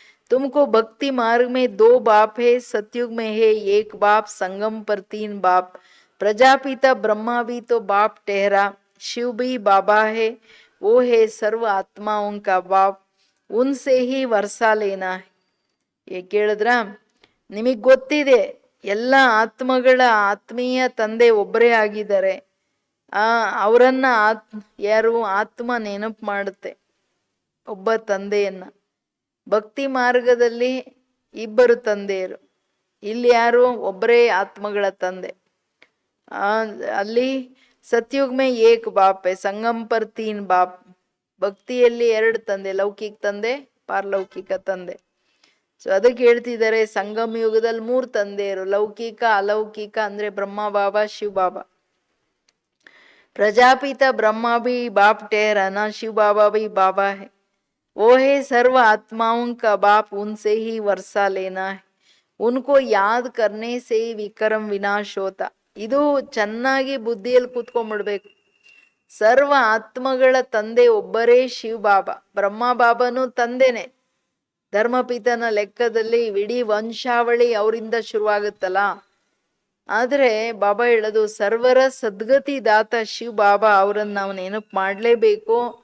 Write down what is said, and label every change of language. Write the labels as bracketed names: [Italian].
[Hindi] तुमको भक्ति मार्ग में 2 बाप है, सतयुग में है 1 बाप, संगम पर 3 बाप. प्रजापिता ब्रह्मा भी तो बाप ठहरा, शिव भी बाबा है, वो है सर्व आत्माओं का बाप, उनसे ही वर्षा लेना है. ये [Kannada] ಕೇಳಿದ್ರ? ನಿಮಗೆ ಗೊತ್ತಿದೆ ಎಲ್ಲ ಆತ್ಮಗಳ ಆತ್ಮೀಯ ತಂದೆ ಒಬ್ಬರೇ ಆಗಿದ್ದಾರೆ. ಅವರನ್ನ ಯಾರು ಆತ್ಮ ನೆನಪು ಮಾಡುತ್ತೆ, ಒಬ್ಬ ತಂದೆಯನ್ನ. ಭಕ್ತಿ ಮಾರ್ಗದಲ್ಲಿ ಇಬ್ಬರು ತಂದೆಯರು, ಇಲ್ಲಿ ಯಾರು ಒಬ್ಬರೇ ಆತ್ಮಗಳ ತಂದೆ. [Hindi] ಅಲ್ಲಿ ಸತ್ಯುಗ್ ಮೇ 1 ಬಾಪ್ ಹೈ, ಸಂಗಮ್ ಪರ್ 3 ಬಾಪ್. [Kannada] ಭಕ್ತಿಯಲ್ಲಿ 2 ತಂದೆ, ಲೌಕಿಕ ತಂದೆ, ಪಾರಲೌಕಿಕ ತಂದೆ. ಸೊ ಅದಕ್ಕೆ ಹೇಳ್ತಿದ್ದಾರೆ ಸಂಗಮ ಯುಗದಲ್ಲಿ 3 ತಂದೆಯರು, ಲೌಕಿಕ ಅಲೌಕಿಕ ಅಂದ್ರೆ ಬ್ರಹ್ಮ ಬಾಬಾ, ಶಿವ ಬಾಬಾ. [Hindi] प्रजापिता ब्रह्मा भी बाप ठहरा ना, शिव बाबा भी बाबा है, वो है सर्व आत्माओं का बाप, उनसे ही वर्षा लेना है, उनको याद करने से ही विक्रम विनाश होता. [Kannada] ಇದು ಚೆನ್ನಾಗಿ ಬುದ್ಧಿಯಲ್ಲಿ ಕೂತ್ಕೊಂಡ್ಬಿಡ್ಬೇಕು. ಸರ್ವ ಆತ್ಮಗಳ ತಂದೆ ಒಬ್ಬರೇ ಶಿವ ಬಾಬಾ. ಬ್ರಹ್ಮ ಬಾಬಾನು ತಂದೆನೆ. ಧರ್ಮಪಿತನ ಲೆಕ್ಕದಲ್ಲಿ ಇಡೀ ವಂಶಾವಳಿ ಅವರಿಂದ ಶುರುವಾಗುತ್ತಲ್ಲ. ಆದರೆ ಬಾಬಾ ಹೇಳೋದು ಸರ್ವರ ಸದ್ಗತಿ ದಾತ ಶಿವ ಬಾಬಾ, ಅವರನ್ನು ನಾವು ನೆನಪು ಮಾಡಲೇಬೇಕು.